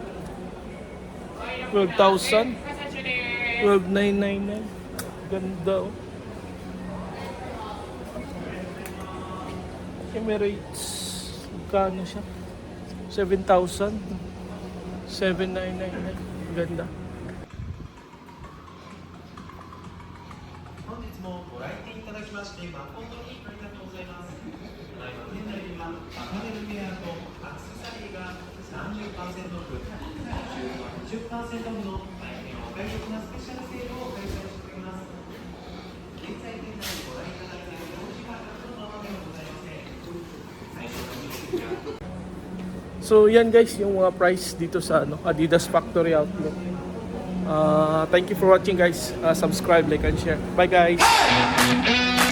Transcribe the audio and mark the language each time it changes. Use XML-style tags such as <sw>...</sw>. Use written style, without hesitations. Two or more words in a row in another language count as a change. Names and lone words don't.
<tl>12,000. 12,999. Ganda, oh. Emirates. Magkano siya? 7,000. 7,999. Ganda.</tl> <ja>本日もご来店いただきまして誠にありがとうございます。店内にはアパレルウェアとアクセサリーが30%オフ、20% オフの大変お買い得なスペシャルセールを開催しております。現在店内にご覧いただいている表示価格のままではございません。最初の入手や</ja> <tl>So yan guys, yung mga price dito sa Adidas Factory Outlet.</tl> <en>Thank you for watching guys. Subscribe, like, and share. Bye guys!</en>